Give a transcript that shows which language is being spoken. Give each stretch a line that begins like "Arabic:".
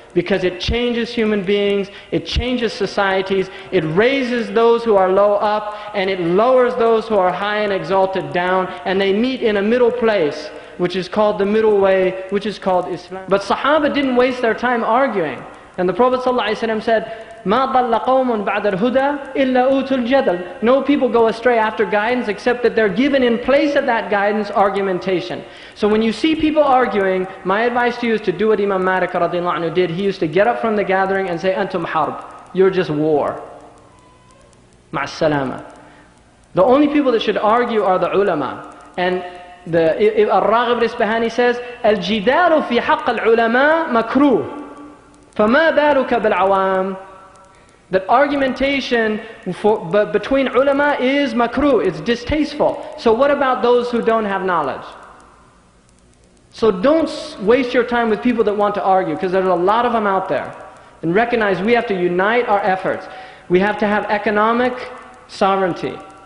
English: Because it changes human beings, it changes societies, it raises those who are low up, and it lowers those who are high and exalted down, and they meet in a middle place, which is called the middle way, which is called Islam. But Sahaba didn't waste their time arguing. And the Prophet ﷺ said,
Arabic: مَا ضَلَّ قَوْمٌ بَعْدَ الْهُدَى إِلَّا أُوتُوا الْجَدَلِ.
English: No people go astray after guidance except that they're given in place of that guidance argumentation. So when you see people arguing, my advice to you is to do what Imam Malik radiallahu anhu did. He used to get up from the gathering and say,
Arabic: أَنْتُمْ حَرْب.
English: You're just war.
Arabic: مع السلامة.
English: The only people that should argue are the ulama. And Al-Raghib al-Isbahani says,
Arabic: الْجِدَالُ فِي حَقِّ الْعُلَمَاء مَكْرُوهُ فَمَا بَالُكَ بِالْعَوَامِ.
English: That argumentation between ulama is makruh, it's distasteful. So what about those who don't have knowledge? So don't waste your time with people that want to argue, because there's a lot of them out there. And recognize we have to unite our efforts. We have to have economic sovereignty.